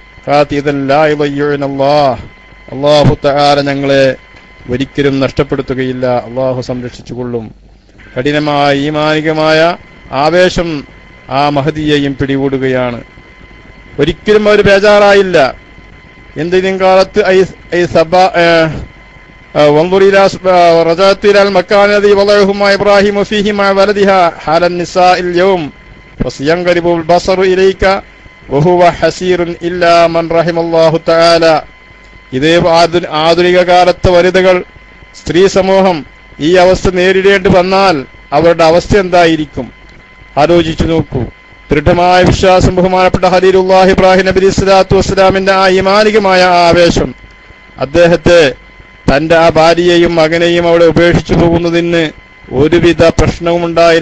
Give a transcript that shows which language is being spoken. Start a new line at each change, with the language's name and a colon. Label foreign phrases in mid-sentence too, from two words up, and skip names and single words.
Malayalam: അല്ലാഹു തആല ഞങ്ങളെ ഒരിക്കലും നഷ്ടപ്പെടുത്തുകയില്ല, അല്ലാഹു സംരക്ഷിച്ചുകൊള്ളും. കഠിനമായ ഈമാനികമായ ആവേശം ആ മഹദിയെയും പിടികൂടുകയാണ്. ഒരിക്കലും അവർ ബേജാറായില്ല. എന്തെങ്കിലും കാലത്ത്
Arabic: رجعت إلى المكان الذي وضعهما إبراهيم فيه مع ولدها حال النساء اليوم فسينقلب البصر إليك وهو حسير إلا من رحم الله تعالى.
Malayalam: ഇതേ ആധുനിക കാലത്തെ വനിതകൾ, സ്ത്രീ സമൂഹം ഈ അവസ്ഥ നേരിടേണ്ടി വന്നാൽ അവരുടെ അവസ്ഥ എന്തായിരിക്കും? ആലോചിച്ചു നോക്കൂ. ദൃഢമായ വിശ്വാസം, ബഹുമാനപ്പെട്ട ഖലീലുല്ലാഹി ഇബ്രാഹിം നബി
Arabic: عليه الصلاة والسلام
Malayalam: ആ ഈമാനികമായ ആവേശം അദ്ദേഹത്തെ, തന്റെ ആ ഭാര്യയെയും മകനെയും അവിടെ ഉപേക്ഷിച്ചു പോകുന്നതിന് ഒരുവിധ പ്രശ്നവും ഉണ്ടായില്ല.